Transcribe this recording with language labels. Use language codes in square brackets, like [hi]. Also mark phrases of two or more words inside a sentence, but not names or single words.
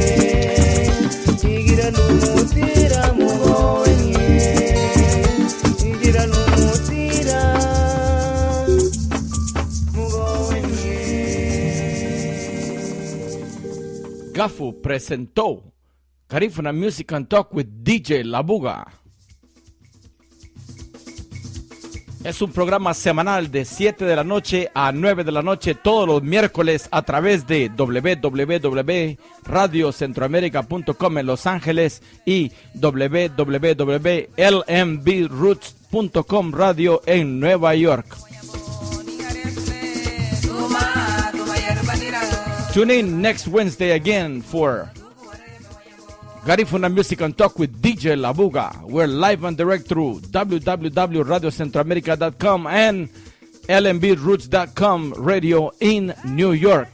[cab] Igira lumo tira mugo owenye. Igira lumo tira mugo owenye. [es] GAHFU presentó Garifuna Music and Talk with DJ Labuga. Es un programa semanal de 7 de la noche a 9 de la noche todos los miércoles a través de www.radiocentroamerica.com en Los Ángeles y www.lmbroots.com radio en Nueva York. [en] Tune in next Wednesday again for Garifuna Music and Talk with DJ Labuga. We're live and direct through www.radiocentroamerica.com and lmbroots.com radio in New York.